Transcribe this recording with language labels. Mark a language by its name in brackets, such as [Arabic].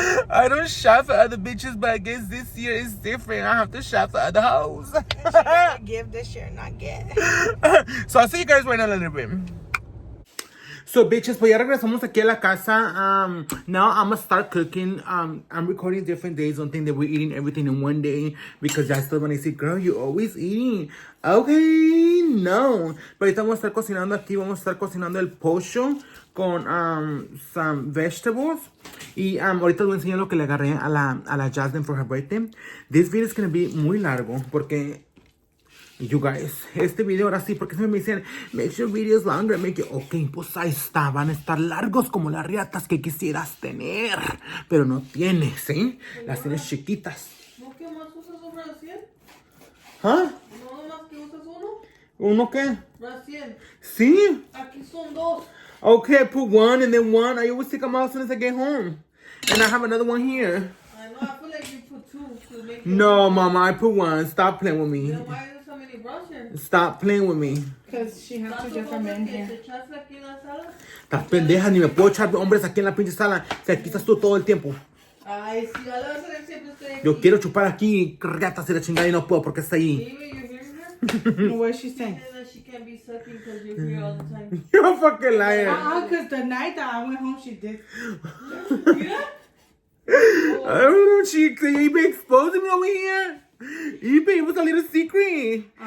[English] I don't shop for other bitches, but I guess this year is different. I have to shop for other hoes. Give this year, not get. So I'll see you guys right now in a little bit. [Spanish] So, bitches, pues ya regresamos aquí a la casa. [English] Now I'm gonna start cooking. I'm recording different days. Don't think that we're eating everything in one day because I still want to say, girl, you're always eating. Okay, no. [Spanish] Pero ahorita vamos a estar cocinando aquí. Vamos a estar cocinando el pollo con [English] some vegetables. [Spanish] Y ahorita les voy a enseñar lo que le agarré a la Jasmine [English] for her birthday. This video is gonna be [Spanish] muy largo porque [English] you guys, [Spanish] este video ahora sí, porque siempre me dicen, [English] make your videos longer, make it, ok, [Spanish] pues ahí está, van a estar largos como las riatas que quisieras tener, pero no tienes, ¿sí? Las tienes chiquitas. ¿No que más usas un Brasil? ¿Ah? ¿No más que usas uno? ¿Uno qué? Brasil. Sí. Aquí son dos. [English] Okay, I put one and then one. I always take them out as soon as I get home. And I have another one here. I know, just make No, Mama, I put one. Stop playing with me. Then why are there so many brushes? Stop playing with me. Because she has two different men [Spanish] ¿Te [English] here. [Spanish] echaste aquí en la sala? Estás pendeja, ni me puedo echar hombres aquí en la pinche sala. Si aquí estás tú todo el tiempo. Ay, sí, a la vez siempre estoy aquí. Yo quiero chupar aquí, ratas y la chingada y no puedo porque está ahí. [English] Baby, you hearing her? What is she saying? She said that she can't be sucking because you're here all the time. You're a fucking liar. Because the night that I went home, she did. [Spanish] Mira. [English] I don't know, chicas. You been exposing me over here. You been, it was a little secret.